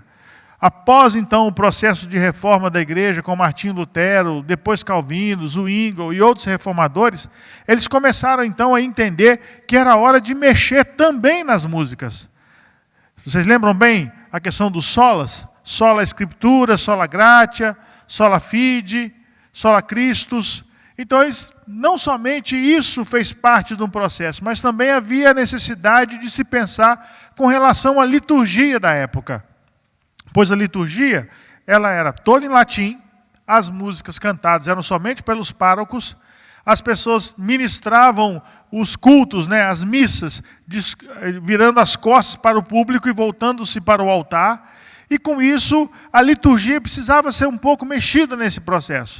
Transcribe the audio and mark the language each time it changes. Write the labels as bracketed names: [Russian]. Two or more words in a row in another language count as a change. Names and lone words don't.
[Portuguese] Após, então, o processo de reforma da igreja, com Martinho Lutero, depois Calvino, Zwingli e outros reformadores, eles começaram, então, a entender que era hora de mexer também nas músicas. Vocês lembram bem a questão dos solas? [Latin] Sola Scriptura, sola gratia, sola fide, sola Christus. [Portuguese] Então, não somente isso fez parte de um processo, mas também havia a necessidade de se pensar com relação à liturgia da época. Pois a liturgia, ela era toda em latim, as músicas cantadas eram somente pelos párocos, as pessoas ministravam os cultos, as missas, virando as costas para o público e voltando-se para o altar, e com isso a liturgia precisava ser um pouco mexida nesse processo.